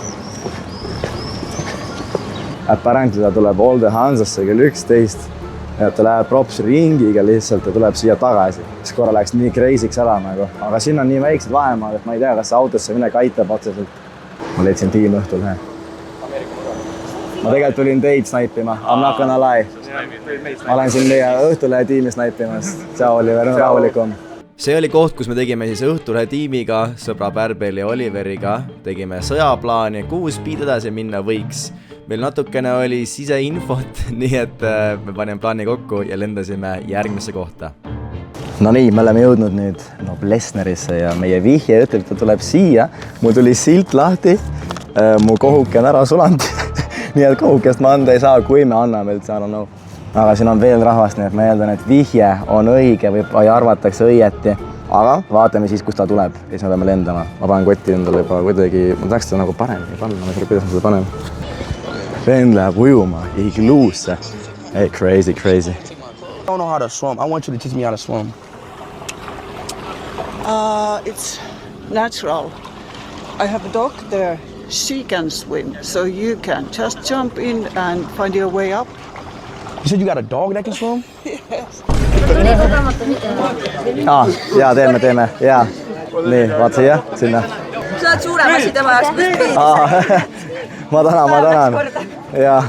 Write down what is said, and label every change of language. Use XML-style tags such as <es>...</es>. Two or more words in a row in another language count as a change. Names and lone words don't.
<et>Apparently ta tuleb Olde Hansasse kell 11. Ja ta läheb props ringiga lihtsalt ja tuleb siia tagasi. Siis korra läheks nii crazy'ks ära nagu. Aga siin on nii väiksed vahemaad, et ma ei tea, kas autosse midagi aitab otseselt. Ma leidsin tiim õhtul. Ma tegelikult tulin teid snaipima.</et> <en>I'm not gonna lie.</en> <et>Ma olen siin meie Õhtulehe tiimi snaipimas. See oli veel rahulikum. See oli koht, kus me tegime siis Õhtulehe tiimiga, sõbra Pärbel ja Oliveriga. Tegime sõjaplaani, kuhu speed edasi minna võiks. Meil natukene oli siseinfot, nii et me panime plaani kokku ja lendasime järgmisse kohta. No nii, me oleme jõudnud nüüd Noblessnerisse ja meie vihje ütleb, et ta tuleb siia. Mul tuli silt lahti, mu kohuke on ära sulanud. Nii et kohukest ma anda ei saa, kui me anname üldse,</et> <en>I don't know.</en> <et>Aga siin on veel rahvast, nii et ma eeldan, et vihje on õige või arvatakse õieti. Aga vaatame siis, kus ta tuleb ja siis me peame lendama. Ma panen kotti endale juba kuidagi, ma tahaks seda nagu paremini panna, ma ei tea, kuidas ma seda panen. Vend läheb ujuma igluusse.</et> <en>Hey, crazy. I don't know how to swim. I want you to teach me how to swim. It's natural. I have a dog there. She can swim, so you can just jump in and find your way up. You said you got a dog that can swim?</en> <et>Jaa, teeme. Jaa. Nii, vaata siia, sinna. Sa oled suurem asi tema jaoks, kus põhides. Ma tänan. Jaa.</et>